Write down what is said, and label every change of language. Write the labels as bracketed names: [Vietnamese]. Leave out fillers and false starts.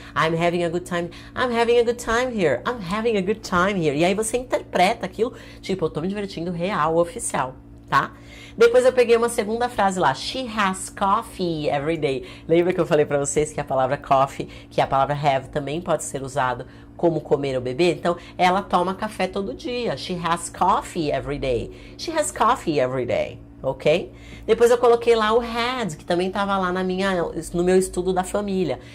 [English] I'm having a good time here. I'm having a good time here. [Portuguese] E aí você interpreta aquilo, tipo, eu tô me divertindo real, oficial, tá? Depois eu peguei uma segunda frase lá. [English] She has coffee every day. [Portuguese] Lembra que eu falei pra vocês que a palavra coffee, que a palavra have também pode ser usado como comer ou beber? Então, ela toma café todo dia. [English] She has coffee every day. She has coffee every day. Ok? [Portuguese] Depois eu coloquei lá o had, que também estava lá no meu estudo da família.